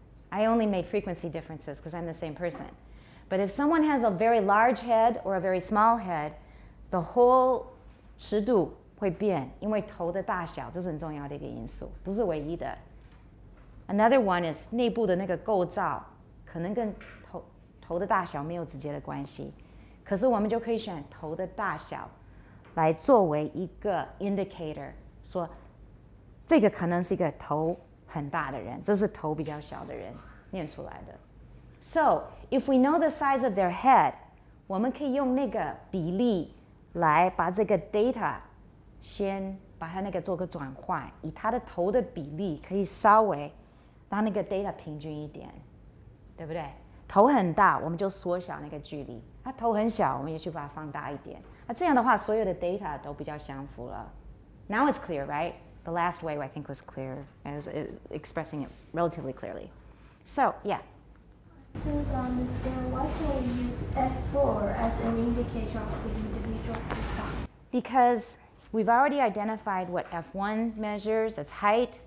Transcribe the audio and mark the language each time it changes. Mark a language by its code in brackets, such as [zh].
[en] I only made frequency differences because I'm the same person. But if someone has a very large head or a very small head, the whole [zh] 尺度会变，因为头的大小，这是很重要的一个因素，不是唯一的。 [en] Another one is [zh] 内部的那个构造，可能跟头的大小没有直接的关系，可是我们就可以选头的大小来作为一个 indicator， 说这个可能是一个头很大的人，这是头比较小的人念出来的。 [en] So if we know the size of their head， [zh] 我们可以用那个比例来把这个 data 先把它那个做个转换，以它的头的比例可以稍微让那个 data 平均一点，对不对？头很大，我们就缩小那个距离；它头很小，我们也去把它放大一点。那这样的话，所有的 data 都比较相符了。 [en] Now it's clear, right? The last way I think was clear, is expressing it relatively clearly. So, yeah. To understand, why can we use F4 as an indication of the individual design? Because we've already identified what F1 measures, it's height.